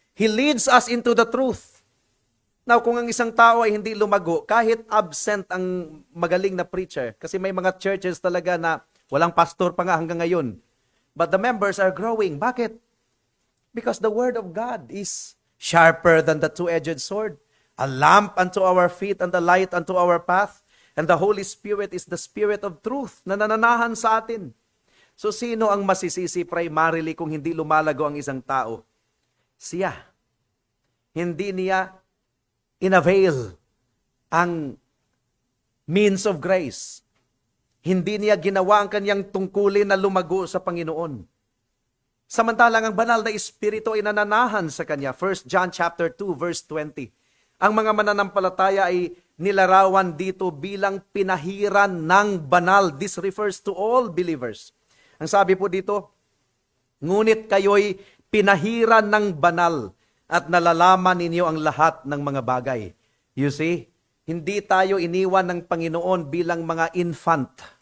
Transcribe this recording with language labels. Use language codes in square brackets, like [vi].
[en] He leads us into the truth. [tl] Now, kung ang isang tao ay hindi lumago, kahit absent ang magaling na preacher, kasi may mga churches talaga na walang pastor pa nga hanggang ngayon, [en] but the members are growing. [tl] Bakit? [en] Because the Word of God is sharper than the two-edged sword, a lamp unto our feet and a light unto our path, and the Holy Spirit is the Spirit of truth [tl] na nananahan sa atin. So sino ang masisisi primarily kung hindi lumalago ang isang tao? Siya. Hindi niya inavail ang means of grace. Hindi niya ginawa ang kanyang tungkulin na lumago sa Panginoon. Samantalang ang banal na Espiritu ay nananahan sa kanya. 1 John chapter 2 verse 20. Ang mga mananampalataya ay nilarawan dito bilang pinahiran ng banal. [en] This refers to all believers. [tl] Ang sabi po dito, ngunit kayo'y pinahiran ng banal at nalalaman ninyo ang lahat ng mga bagay. You see, hindi tayo iniwan ng Panginoon bilang mga infant.